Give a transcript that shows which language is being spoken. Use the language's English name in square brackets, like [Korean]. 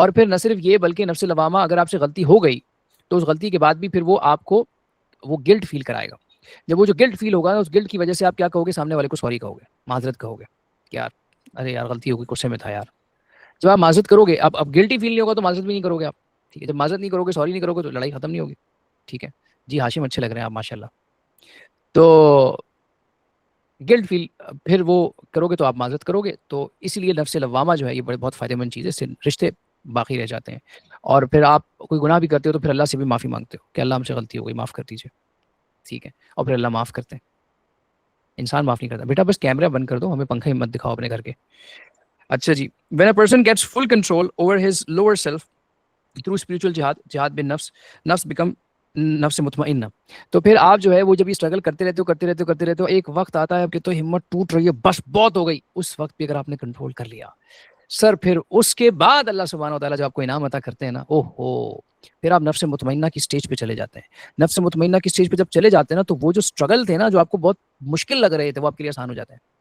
[Urdu] اور پھر نہ صرف یہ بلکہ نفس لوامہ اگر آپ سے غلطی ہو گئی تو اس غلطی کے بعد بھی پھر وہ آپ کو وہ گلٹ فیل کرائے گا. جب وہ جو گلٹ فیل ہوگا, اس گلٹ کی وجہ سے آپ کیا کہو گے, سامنے والے کو سوری کہو گے, معذرت کہو گے کہ یار ارے یار غلطی ہو گئی, غصے میں تھا یار. جب آپ معذرت کرو گے, اب گلٹی فیل نہیں ہوگا تو معذرت بھی نہیں کرو گے آپ. ٹھیک ہے, جب معذرت نہیں کرو گے, سوری نہیں کرو گے, تو لڑائی ختم نہیں ہوگی. ٹھیک ہے جی, ہاشم اچھے لگ رہے ہیں آپ ماشاء اللہ. تو گلٹ فیل پھر وہ کرو گے تو آپ معذرت کرو گے. تو اس لیے نفس لوامہ جو ہے یہ بہت فائدہ مند چیز ہے, اس سے رشتے باقی رہ جاتے ہیں. اور پھر آپ کوئی گناہ بھی کرتے ہو تو پھر اللہ سے بھی معافی مانگتے ہو کہ اللہ ہم سے غلطی ہو گئی, معاف کر دیجیے. ٹھیک ہے, اور پھر اللہ معاف کرتے ہیں. انسان معاف نہیں کرتا. بیٹا بس کیمرہ بند کر دو, ہمیں پنکھا ہی مت دکھاؤ اپنے گھر کے. اچھا جی, [English] when a person gets full control over his lower self through spiritual jihad bin nafs become نفس مطمئنہ. [Urdu] تو پھر آپ جو ہے وہ جب یہ اسٹرگل کرتے رہتے ہو, ایک وقت آتا ہے کہ تو ہمت ٹوٹ رہی ہے, بس بہت ہو گئی, اس وقت بھی اگر آپ نے کنٹرول کر لیا سر, پھر اس کے بعد اللہ سبحانہ و تعالیٰ جب آپ کو انعام عطا کرتے ہیں نا, پھر آپ نفس مطمئنہ کی سٹیج پہ چلے جاتے ہیں. نفس مطمئنہ کی سٹیج پہ جب چلے جاتے ہیں نا, تو وہ جو اسٹرگل تھے نا, جو آپ کو بہت مشکل لگ رہے تھے, وہ آپ کے لیے آسان ہو جاتے ہیں.